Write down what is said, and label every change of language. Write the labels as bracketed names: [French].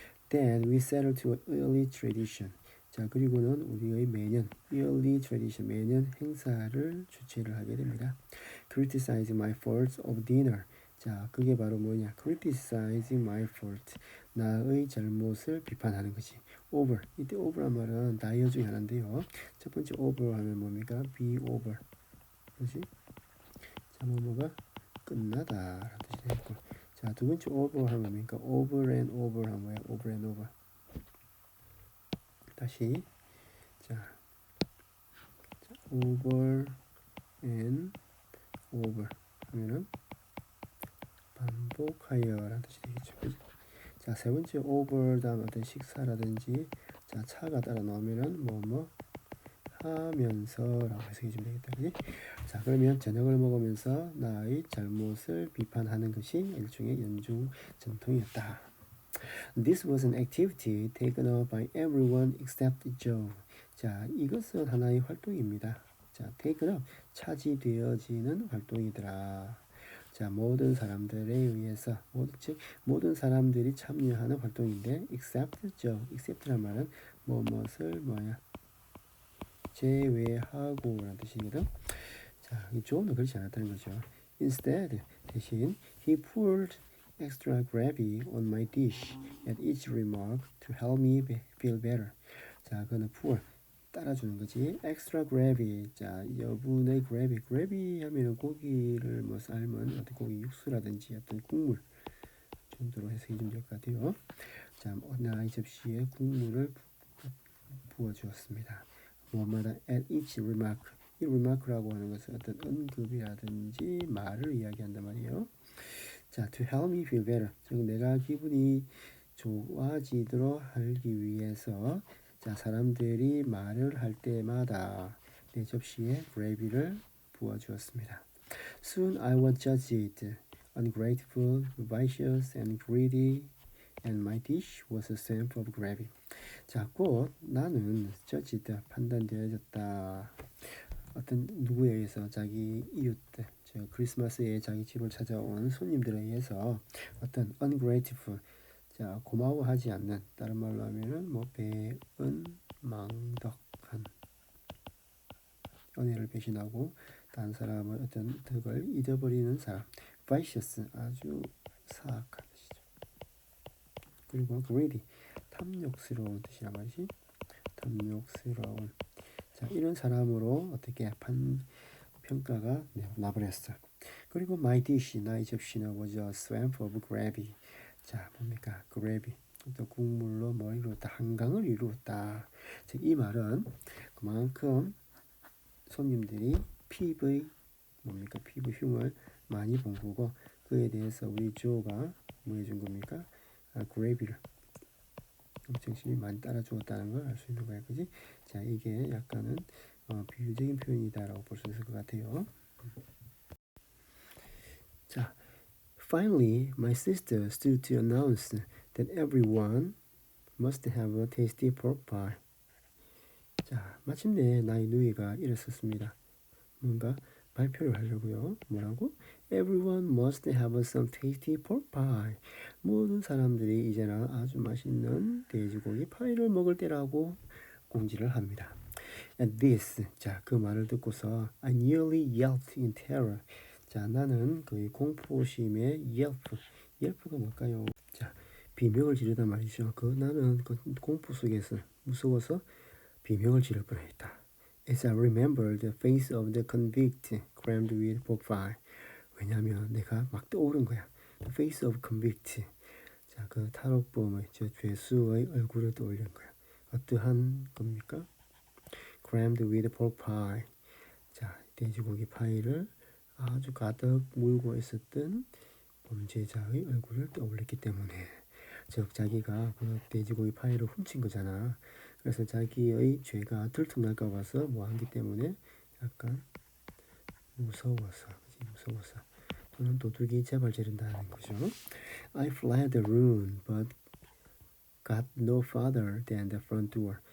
[English] Then we settled to an early tradition. [Korean] 자, 그리고는 우리의 매년 [English] yearly tradition, [Korean] 매년 행사를 주최를 하게 됩니다. [English] Criticize my faults of dinner. [Korean] 자, 그게 바로 뭐냐? [English] Criticize my fault. [Korean] 나의 잘못을 비판하는 거지. [English] Over. [Korean] 이때 over란 말은 다이어 중에 하나인데요. 첫 번째 over 하면 뭡니까? [English] Be over. [Korean] 그렇지? 자, 뭐가 끝나다 라는 뜻이 되겠고. 자, 두 번째 over 하면 뭡니까? [English] Over and over [Korean] 하면 뭐야? [English] Over and over. [Korean] 다시. 자, [English] over and over [Korean] 하면은 반복하여라는 뜻이 되겠죠. 그치? 자, 세 번째 over 다음 어떤 식사라든지 자, 차가 따라 나오면은 뭐 하면서라고 해석해 주면 되겠다. 그치? 자, 그러면 저녁을 먹으면서 나의 잘못을 비판하는 것이 일종의 연중 전통이었다. [English] This was an activity taken up by everyone except Joe. [Korean] 자, 이것은 하나의 활동입니다. 자, [English] taken up, [Korean] 차지되어지는 활동이더라. 자, 모든 사람들에 의해서, 모든 사람들이 참여하는 활동인데, [English] except Joe, [Korean] except란 말은 무엇을 제외하고 라는 뜻이거든. 자, 이 Joe는 그렇지 않았다는 거죠. [English] Instead, [Korean] 대신 [English] he poured extra gravy on my dish at each remark to help me feel better. [Korean] 자, 그는 pour 따라주는 거지. [English] extra gravy. [Korean] 자, 여분의 gravy 하면은 고기를 뭐 삶은 어떤 고기 육수라든지 어떤 국물 정도로 해석해 주면 될 것 같아요. 자, 하나의 접시에 국물을 부어 주었습니다. 무엇마다 [English] at each remark. [Korean] 이 remark라고 하는 것은 어떤 언급이라든지 말을 이야기한단 말이에요. 자, [English] to help me feel better. [Korean] 즉 내가 기분이 좋아지도록 하기 위해서 자 사람들이 말을 할 때마다 내 접시에 gravy를 부어주었습니다. [English] Soon I was judged ungrateful, vicious, and greedy, and my dish was a stamp of gravy. [Korean] 자, 곧 나는 judged 판단되어졌다. 어떤 누구에 의해서 자기 이웃들, 저 크리스마스에 자기 집을 찾아온 손님들에 의해서 어떤 ungrateful, 자 고마워하지 않는, 다른 말로 하면은 뭐 배은망덕한, 은혜를 배신하고 다른 사람의 어떤 덕을 잊어버리는 사람, vicious 아주 사악한 뜻이죠. 그리고 greedy 탐욕스러운 뜻이란 말이지. 탐욕스러운. 자 이런 사람으로 어떻게 평가가 나버렸어. 그리고 [English] my dish [Korean] 나의 접시는 [English] was a swamp of gravy. [Korean] 자 뭡니까 gravy 또 국물로 뭘 이루었다 한강을 이루었다. 즉 이 말은 그만큼 손님들이 피부의 뭡니까 피부 흉을 많이 본 거고 그에 대해서 우리 조가 뭐 해준 겁니까 그레이비를 정신이 많이 따라주었다는 걸 알 수 있는 거야, 그지? 자 이게 약간은 비유적인 표현이다라고 볼 수 있을 것 같아요. [English] 자, finally my sister stood to announce that everyone must have a tasty pork pie. [Korean] 자, 마침내 나의 누이가 일어섰습니다. 뭔가 발표를 하려고요. 뭐라고? [English] Everyone must have some tasty pork pie. [Korean] 모든 사람들이 이제는 아주 맛있는 돼지고기 파이를 먹을 때라고 공지를 합니다. [English] At this, [Korean] 자, 그 말을 듣고서 [English] I nearly yelped in terror. [Korean] 자, 나는 거의 공포심에 yelp가 뭘까요? 자, 비명을 지르단 말이죠. 나는 그 공포 속에서 무서워서 비명을 지를 뻔했다. [English] As I remembered the face of the convict crammed with pork pie. [Korean] 왜냐하면 내가 막 떠오른 거야. [English] The face of convict. [Korean] 자, 그 탈옥범의 저 죄수의 얼굴을 떠올린 거야. 어떠한 겁니까? [English] Crammed with pork pie. [Korean] 자, 돼지고기 파이를 아주 가득 물고 있었던 범죄자의 얼굴을 떠올렸기 때문에, 즉 자기가 그 돼지고기 파이를 훔친 거잖아. 그래서 자기의 죄가 들통날까 봐서 뭐 하기 때문에 약간 무서워서 또는 도둑이 재발 지른다는 거죠. [English] I fled the room but got no farther than the front door.